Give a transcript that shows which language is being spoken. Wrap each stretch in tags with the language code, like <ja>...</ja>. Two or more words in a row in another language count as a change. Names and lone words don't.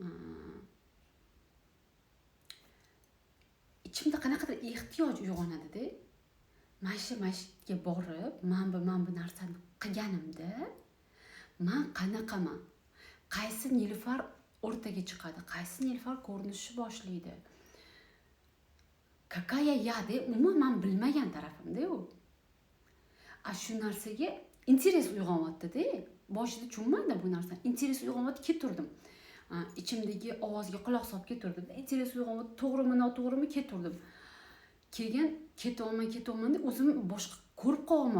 <uz>Ichimda qanaqadir ehtiyoj uyg'onadi-da. Mashga borib, men bu narsani qilganimda men qanaqaman? Qaysi nilufar o'rtaga chiqadi? Qaysi nilufar ko'rinishni boshlaydi?</uz> <ru>Какая я</ru> <uz>de umuman bilmagan tarafimda u. Shu narsaga interes uyg'onyapti-da. Boshida tushunmadim bu narsani. Interes uyg'onyapti, keturdim. Ichimdagi ovozga quloq solib keturdim. Interes uyg'onyapti, to'g'rimi, noto'g'rimi keturdim. Keyin ketaman deb o'zimni boshqa ko'rib qo'yaman.</uz>